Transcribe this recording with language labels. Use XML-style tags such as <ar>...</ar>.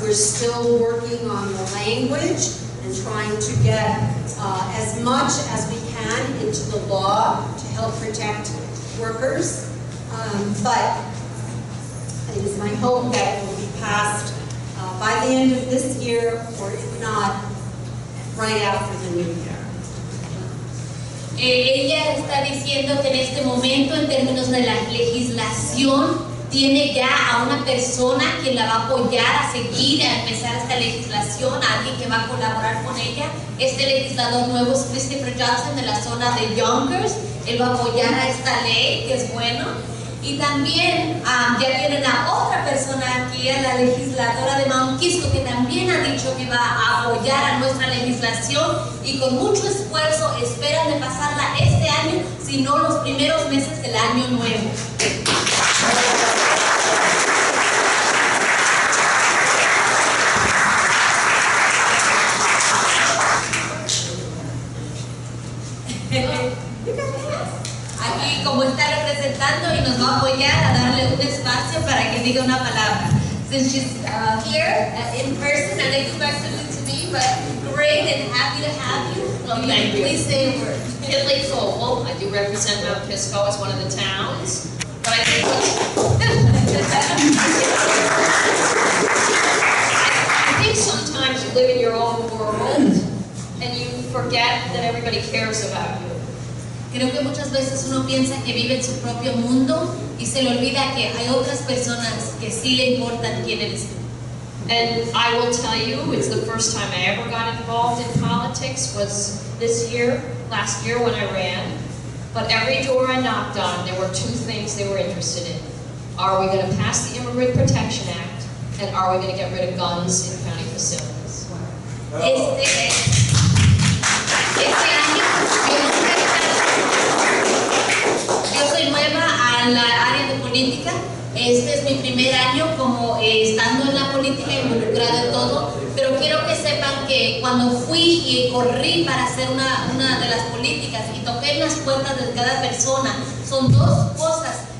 <en>We're still working on the language and trying to get as much as we can into the law to help protect workers. But it is my hope that it will be passed by the end of this year, or if not, right after the new year.</en> <es>Ella está diciendo que en este momento, en términos de la legislación, tiene ya a una persona que la va a apoyar a seguir, a empezar esta legislación, a alguien que va a colaborar con ella. Este legislador nuevo es Christopher Johnson de la zona de Yonkers. Él va a apoyar a esta ley, que es bueno. Y también ya tienen a otra persona aquí, a la legisladora de Mount Kisco, que también ha dicho que va a apoyar a nuestra legislación y con mucho esfuerzo esperan de pasarla este año, si no los primeros meses del año nuevo. Aquí, como está representando y nos va a apoyar a darle un espacio para que diga una palabra.</es> <en>Since she's here in person, and unexpectedly to me, but great and happy to have you. Well, thank you. Please say a word. Kinley Cole, I do represent Mount Kisco as one of the towns, but I think I think sometimes you live in your own world and you forget that everybody cares about you.</en> <es>Creo que muchas veces uno piensa que vive en su propio mundo y se le olvida que hay otras personas que sí le importan quién eres tú.</es> <en>And I will tell you, it's the first time I ever got involved in politics was last year when I ran. But every door I knocked on, there were two things they were interested in. Are we going to pass the Immigrant Protection Act? And are we going to get rid of guns in county facilities?</en> <es>Este año yo soy nueva a la área de política. Este es mi primer año como estando en la política, involucrada en todo, pero quiero que sepan que cuando fui y corrí para hacer una de las políticas y toqué en las puertas de cada persona, son dos cosas</es>